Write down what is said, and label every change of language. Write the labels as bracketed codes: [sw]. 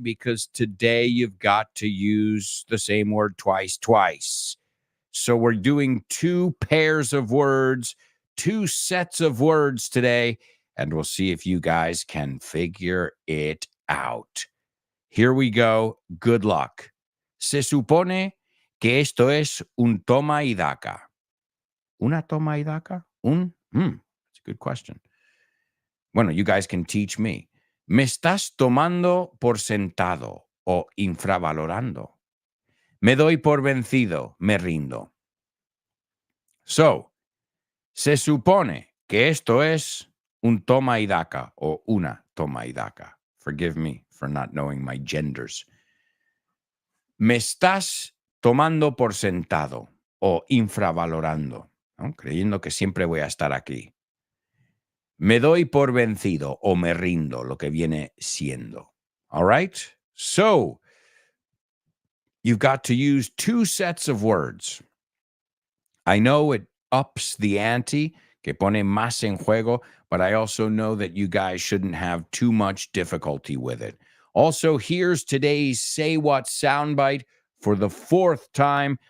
[en] Because today you've got to use the same word twice. So we're doing two pairs of words, two sets of words today, and we'll see if you guys can figure it out. Here we go. Good luck. [es] Se supone que esto es un toma y daca. ¿Una toma y daca? [en] That's a good question. Bueno, you guys can teach me. [es] Me estás tomando por sentado o infravalorando. Me doy por vencido, me rindo. So, se supone que esto es un toma y daca o una toma y daca. [en] Forgive me for not knowing my genders. [es] Me estás tomando por sentado o infravalorando, ¿no? Creyendo que siempre voy a estar aquí. Me doy por vencido o me rindo, lo que viene siendo. [en] All right? So, you've got to use two sets of words. I know it ups the ante, [es] que pone más en juego, [en] but I also know that you guys shouldn't have too much difficulty with it. Also, here's today's Say What soundbite for the fourth time.